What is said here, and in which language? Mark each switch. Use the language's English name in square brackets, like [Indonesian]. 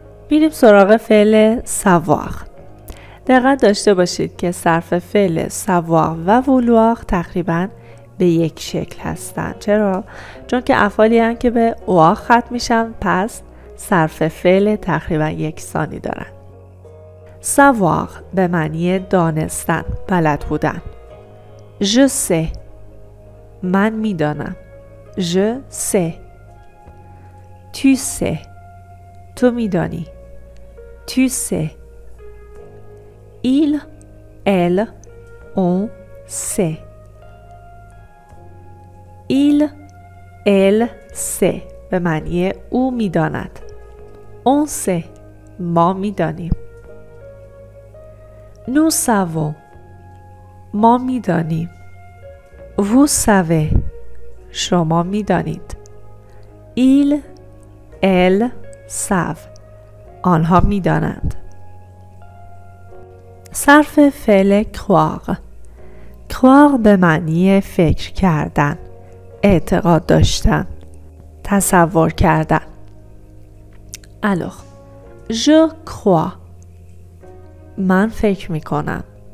[Persian] میریم سراغ فعل savoir. دقت داشته باشید که صرف فعل savoir و vouloir تقریباً به یک شکل هستند. چرا؟ چون که افعالی هستند که به او ختم میشن، پس صرف فعل تقریباً یکسانی دارن. savoir به معنی دانستن، بلد بودن. [French] je sais [Persian] من میدانم. [French] je sais. tu sais [Persian] تو میدانی. [French] tu sais. il, elle, on sait. il, elle sait [Persian] به معنی او میداند. [French] on sait [Persian] ما میدانیم. [French] nous savons [Persian] ما میدانیم. [French] vous savez [Persian] شما میدانید. [French] il, elle savent [Persian] آنها میدانند. صرف فعل croire. croire به معنی فکر کردن، اعتقاد داشتن، تصور کردن. [French] alors je crois [Persian] من فکر می کنم.